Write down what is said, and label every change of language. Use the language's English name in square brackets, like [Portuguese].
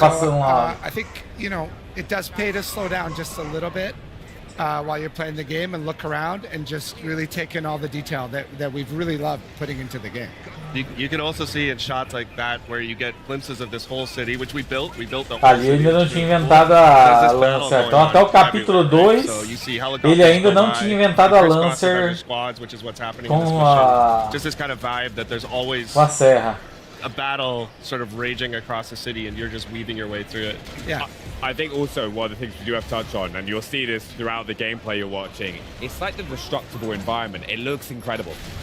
[Portuguese] passando lá. [English] I think, it does pay to slow down just a little bit while you're playing the game and look around and just really take in all the detail that we've really loved putting into the game. You can also see in shots like that where you get glimpses of this whole city, which we built. We built the whole [Portuguese] Ali [English] city. [Portuguese] ainda não tinha inventado a Lancer. Então até o capítulo 2, ele ainda não tinha inventado a Lancer [English] just this kind of vibe that there's always [Portuguese] com a serra. [English] a battle sort of raging across the city and you're just weaving your way through it. Yeah. I think also one of the things we do have to touch on, and you'll see this throughout the gameplay you're watching, it's like the destructible environment. It looks incredible.